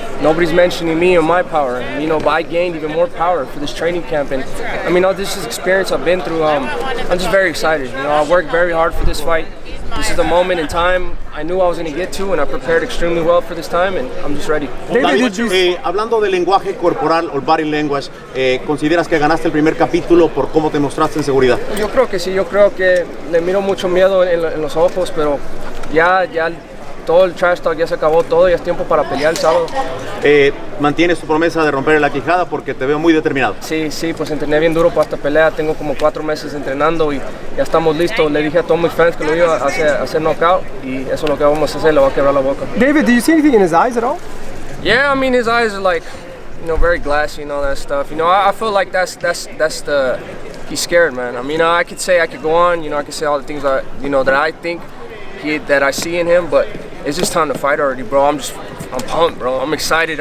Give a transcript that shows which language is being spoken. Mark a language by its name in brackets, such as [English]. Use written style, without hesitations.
[English] Nobody's mentioning me or my power. But I gained even more power for this training camp. And all this experience I've been through, I'm just very excited. I worked very hard for this fight. This is the moment in time I knew I was going to get to, and I prepared extremely well for this time, and I'm just ready. [Spanish] Hablando de lenguaje corporal o [English] body language, [Spanish] ¿consideras que ganaste el primer capítulo por cómo te mostraste en seguridad? Yo creo que sí, yo creo que le miro mucho miedo en los ojos, pero ya todo el trash talk ya se acabó, todo ya es tiempo para pelear el sábado. ¿Mantienes tu promesa de romper la quijada? Porque te veo muy determinado. Sí, pues entrené bien duro para esta pelea, tengo como 4 meses entrenando y ya estamos listos. Le dije a todos mis fans que lo iba a hacer knockout y eso es lo que vamos a hacer, le voy a quebrar la boca. [English] David, do you see anything in his eyes at all? Yeah, his eyes are like, very glassy and all that stuff. I feel like that's the, he's scared, man. I could say I could go on, I could say all the things that, that I think that I see in him, but it's just time to fight already, bro. I'm pumped, bro. I'm excited.